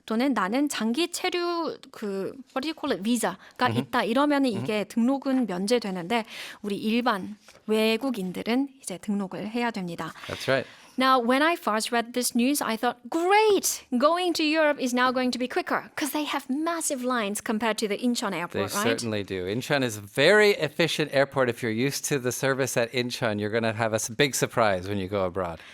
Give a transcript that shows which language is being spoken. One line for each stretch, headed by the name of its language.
Korean: 또는 나는 장기 체류
English: what do you call it?
Korean: 비자가 있다. 이러면은 이게 등록은 면제되는데 우리 일반 외국인들은 이제 등록을 해야 됩니다.
English: That's right. Now, when I first read this news, I thought, great, going to Europe is now going to be quicker because they have massive lines compared to the Incheon They airport, right? certainly do. Incheon is a very efficient airport. If you're used to the service at Incheon, you're going to have a big surprise when you go abroad.